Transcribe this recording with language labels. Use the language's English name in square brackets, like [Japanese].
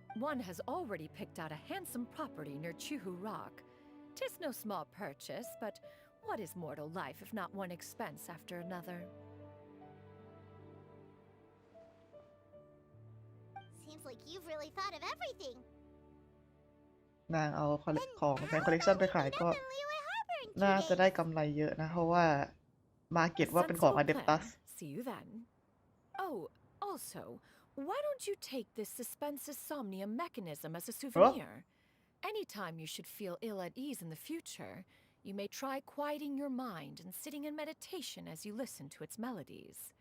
[English] One has already picked out a handsome property near Chuhu Rock. 'Tis no small purchase, but what is mortal life if not one expense after another? Seems like you've really thought of everything. [Thai] ๆ นางเอาของในคอลเลกชันไปขายก็ น่าจะได้กำไรเยอะนะ เพราะว่า มาเก็ตว่าเป็นของ [English] Sensible Adeptus plan. See you then. Oh, also, why don't you take this suspensus somnium mechanism as a souvenir? Anytime you should feel ill at ease in the future, you may try quieting your mind and sitting in meditation as you listen to its melodies.